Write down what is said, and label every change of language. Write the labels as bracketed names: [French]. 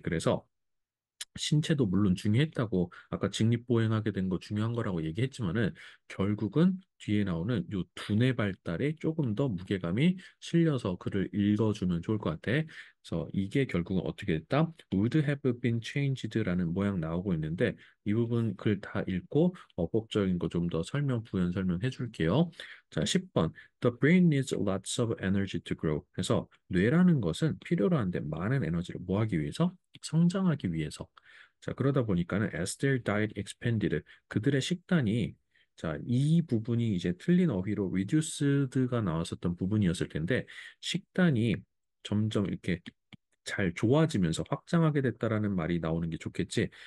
[Korean] 그래서 신체도 물론 중요했다고 아까 직립보행하게 된 거 중요한 거라고 얘기했지만은 결국은 뒤에 나오는 요 두뇌 발달에 조금 더 무게감이 실려서 글을 읽어주면 좋을 것 같아. 그래서 이게 결국은 어떻게 됐다? [English] Would have been changed [Korean] 라는 모양 나오고 있는데 이 부분 글 다 읽고 어법적인 거 좀 더 부연 설명해 줄게요. 자, 10번. [English] The brain needs lots of energy to grow. [Korean] 그래서 뇌라는 것은 필요로 한데 많은 에너지를 뭐 하기 위해서? 성장하기 위해서. 자, 그러다 보니까는 [English] as their diet expanded [Korean] 그들의 식단이 자, 이 부분이 이제 틀린 어휘로 reduced가 나왔었던 부분이었을 텐데 식단이 점점 이렇게 잘 좋아지면서 확장하게 됐다라는 말이 나오는 게 좋겠지.